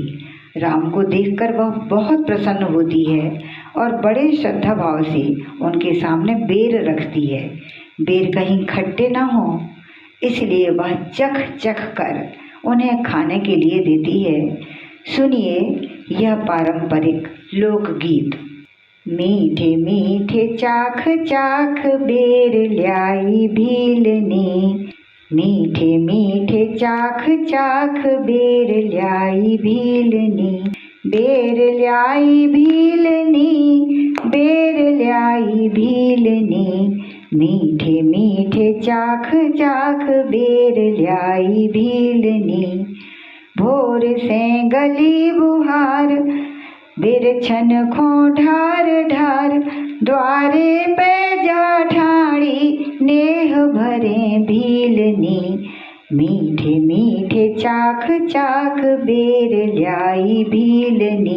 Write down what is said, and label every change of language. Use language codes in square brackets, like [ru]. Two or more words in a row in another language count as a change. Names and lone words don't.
[hi] राम को देखकर वह बहुत प्रसन्न होती है और बड़े श्रद्धा भाव से उनके सामने बेर रखती है। बेर कहीं खट्टे ना हो, इसलिए वह चख चख कर उन्हें खाने के लिए देती है। सुनिए यह पारंपरिक लोकगीत। [bns] मीठे मीठे चाख चाख बेर ल्याई भीलनी, मीठे मीठे चाख चाख बेर ल्याई भीलनी। बेर ल्याई भीलनी, बेर ल्याई भीलनी। मीठे मीठे चाख चाख बेर ल्याई भीलनी। भोर से गली बुहार, बिरछन खो ढार ढार। द्वारे पे जा ठाणी, नेह भरे भीलनी। मीठे मीठे चाख चाख बेर ल्याई भीलनी।